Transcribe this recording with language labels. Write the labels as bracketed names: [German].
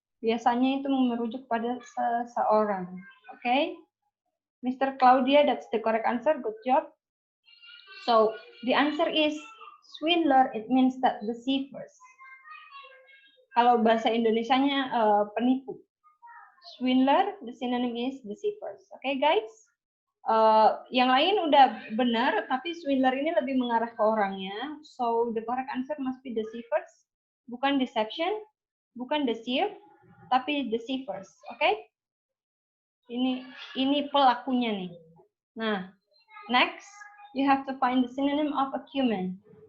[Indonesian] Biasanya itu merujuk pada seseorang. Okay? Mr. [English] Claudia, that's the correct answer. Good job. So, the answer is swindler, it means that deceivers. [Indonesian] Kalau bahasa Indonesianya penipu. [English] Swindler, the synonym is deceivers. Okay, guys? [Indonesian] Yang lain udah benar, tapi swindler ini lebih mengarah ke orangnya. [English] So, the correct answer must be deceivers. [Indonesian] Bukan deception, bukan deceive, tapi deceivers. [English] Okay? [Indonesian] Ini pelakunya nih. [English] Nah, next, you have to find the synonym of acumen.